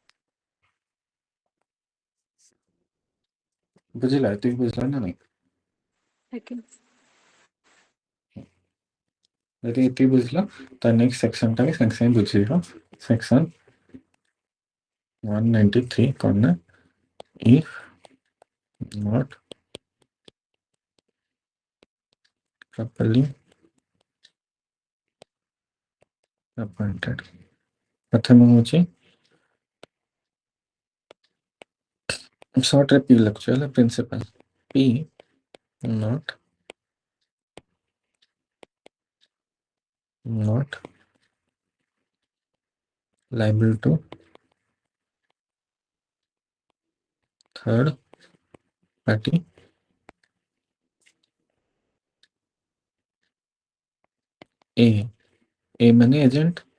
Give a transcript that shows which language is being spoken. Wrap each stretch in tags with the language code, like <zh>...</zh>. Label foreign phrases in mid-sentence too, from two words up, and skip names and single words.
<or>ବୁଝିଲା, ଏତିକି ବୁଝିଲା ନା ନାଇଁ? ଆଜ୍ଞା। ଯଦି ଏତିକି ବୁଝିଲ ତ</or> <en>next section</en> <or>ବି ସାଙ୍ଗେ ସାଙ୍ଗେ ବୁଝିବ। ସେକ୍ସନ 193 କଣ ନା</or> <en>if not properly appointed।</en> <or>ପ୍ରଥମ ହଉଛି ସର୍ଟରେ ପି ଲେଖୁଛୁ ହେଲା, ପ୍ରିନ୍ସିପାଲ ପି not</or> <en>liable to third party</en> <or>A ମାନେ ଏଜେଣ୍ଟ,</or>